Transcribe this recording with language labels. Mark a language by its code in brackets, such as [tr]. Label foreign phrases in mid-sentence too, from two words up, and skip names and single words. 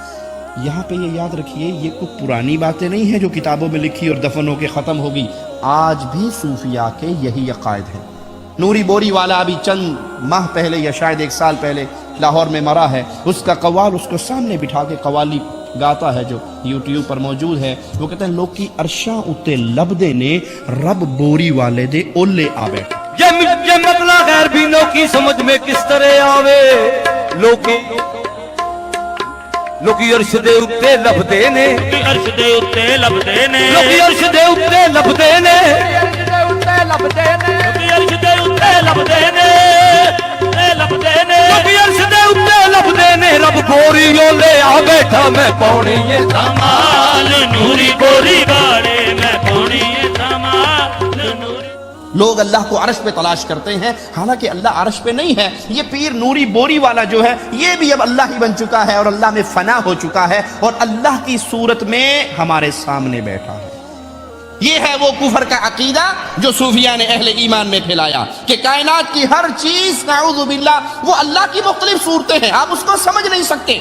[ur] یہاں پہ یہ یاد رکھیے یہ کوئی پرانی باتیں نہیں ہیں جو کتابوں میں لکھی اور دفن ہو کے ختم ہوگی۔ آج بھی صوفیہ کے یہی عقائد ہیں۔ نوری بوری والا ابھی چند ماہ پہلے یا شاید 1 سال پہلے لاہور میں مرا ہے، اس کا قوال اس کو سامنے بٹھا کے قوالی گاتا ہے جو یوٹیوب پر موجود ہے۔ [pa] وہ کہتے ہیں لوگ کی عرشاں اتے لبدے نے رب بوری والے دے اولے آ بیٹھے۔ [ur] یہ مطلع غیر بینوں کی سمجھ میں کس طرح آوے، لوگ [pa] ਲੋਕੀ ਅਰਸ਼ ਦੇ ਉੱਤੇ ਲੱਭਦੇ ਨੇ, ਅਰਸ਼ ਦੇ ਉੱਤੇ ਲੱਭਦੇ ਨੇ, ਲੋਕੀ ਅਰਸ਼ ਦੇ ਉੱਤੇ ਲੱਭਦੇ ਨੇ, ਲੋਕੀ ਅਰਸ਼ ਦੇ ਉੱਤੇ ਲੱਭਦੇ ਨੇ, ਇਹ ਲੱਭਦੇ ਨੇ, ਲੋਕੀ ਅਰਸ਼ ਦੇ ਉੱਤੇ ਲੱਭਦੇ ਨੇ। ਰੱਬ ਗੋਰੀ ਓਲੇ ਆ ਬੈਠਾ ਮੈਂ ਪਾਉਣੀ ਏ ਧਮਾਲ ਨੂਰੀ ਗੋਰੀ ਵਾਲੇ ਮੈਂ ਪਾਉਣੀ ਏ ਧਮਾਲ ਨੂਰੀ। [ur] لوگ اللہ کو عرش پہ تلاش کرتے ہیں، حالانکہ اللہ عرش پہ نہیں ہے. یہ پیر نوری بوری والا جو ہے یہ بھی اب اللہ ہی بن چکا ہے اور اللہ میں فنا ہو چکا ہے اور اللہ کی صورت میں ہمارے سامنے بیٹھا ہے. یہ ہے وہ کفر کا عقیدہ جو صوفیا نے اہل ایمان میں پھیلایا کہ کائنات کی ہر چیز [ar] نعوذ باللہ [ur] وہ اللہ کی مختلف صورتیں ہیں، آپ اس کو سمجھ نہیں سکتے.